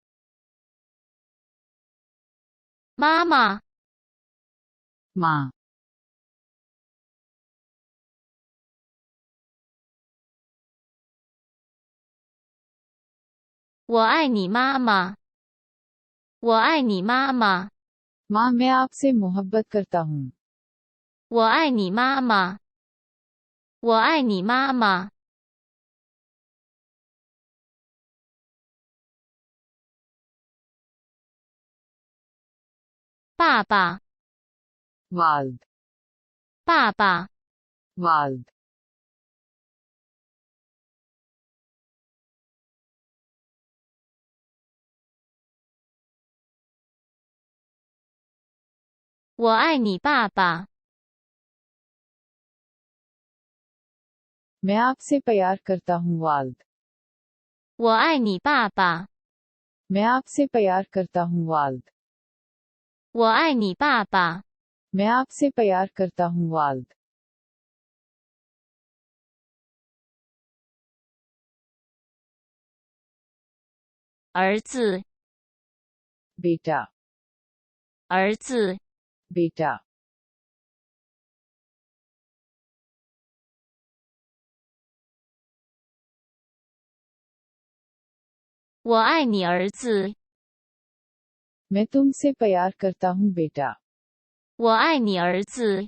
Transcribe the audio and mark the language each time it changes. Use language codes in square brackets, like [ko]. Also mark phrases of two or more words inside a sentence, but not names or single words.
[ur] माँ [zh] 我爱你妈妈。我爱你妈妈。 [ur] ماں میں آپ سے محبت کرتا ہوں. [zh] 我爱你妈妈。我爱你妈妈。爸爸 [ur] वाल्द [zh] 爸爸。 [ur] वाल्द [zh] 我爱你爸爸。 [ur] میں آپ سے پیار کرتا ہوں والد. [zh] 我爱你爸爸。 [ur] میں آپ سے پیار کرتا ہوں والد. [zh] 我爱你爸爸。 [ur] میں آپ سے پیار کرتا ہوں والد. [zh] 儿子 [ur] बेटा [zh] 儿子。 [ur] बेटा [zh] 我爱你儿子。 [ur] میں تم سے پیار کرتا ہوں بیٹا. [zh] 我爱你儿子。